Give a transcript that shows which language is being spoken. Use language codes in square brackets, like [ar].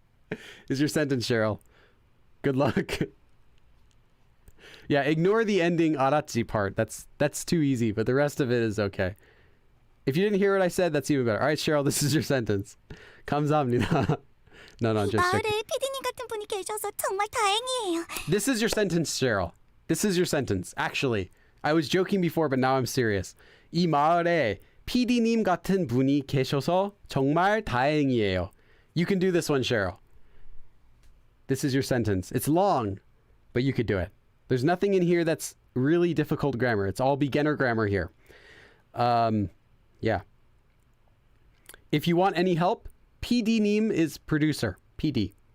[en] This is your sentence, Cheryl. Good luck. Yeah, ignore the ending 알았지 part. That's too easy, but the rest of it is okay. If you didn't hear what I said, that's even better. All right, Cheryl, this is your sentence. [ko] 감사합니다. [en] No, just [ko] 마을에 [en] checking. [ko] 피디님 같은 분이 계셔서 정말 다행이에요. [en] This is your sentence, Cheryl. This is your sentence. Actually, I was joking before, but now I'm serious. [ko] 이 마을에 PD님 같은 분이 계셔서 정말 다행이에요. [en] You can do this one, Cheryl. This is your sentence. It's long, but you could do it. There's nothing in here that's really difficult grammar. It's all beginner grammar here. Yeah. If you want any help, PD님 is producer. PD.